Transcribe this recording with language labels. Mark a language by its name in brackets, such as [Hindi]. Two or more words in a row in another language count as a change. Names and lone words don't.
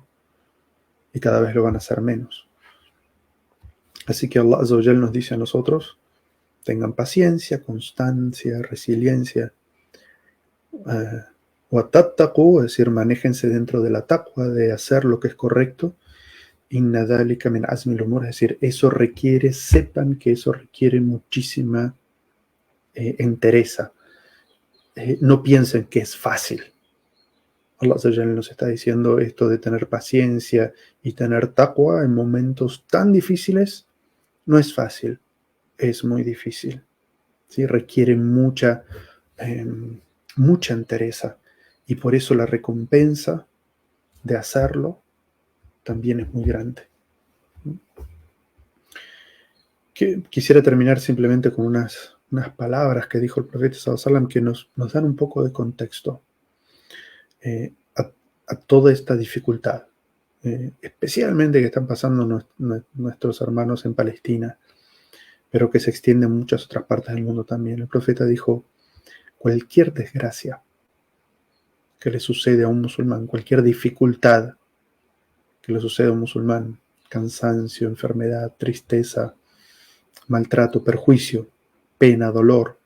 [Spanish] Y cada vez lo van a hacer menos. Así que [Arabic] الله عز وجل [Spanish] nos dice a nosotros, tengan paciencia, constancia, resiliencia. Watattaqu, es decir, manéjense dentro de la taqwa, de hacer lo que es correcto. [Arabic] إن ذلك من عزم الأمور, [Spanish] es decir, eso requiere, sepan que eso requiere muchísima entereza. No piensen que es fácil. [Arabic] الله عز وجل [Spanish] nos está diciendo esto de tener paciencia y tener taqwa en momentos tan difíciles, no es fácil, es muy difícil. ¿Sí? Requiere mucha entereza, y por eso la recompensa de hacerlo también es muy grande. Quisiera terminar simplemente con unas palabras que dijo el profeta [Arabic] صلى الله عليه وسلم [Spanish] que nos dan un poco de contexto a toda esta dificultad, especialmente que están pasando nuestros hermanos en Palestina, pero que se extiende en muchas otras partes del mundo también. El profeta dijo: cualquier desgracia que le sucede a un musulmán, cualquier dificultad que le sucede a un musulmán, cansancio, enfermedad, tristeza, maltrato, perjuicio, pena, dolor.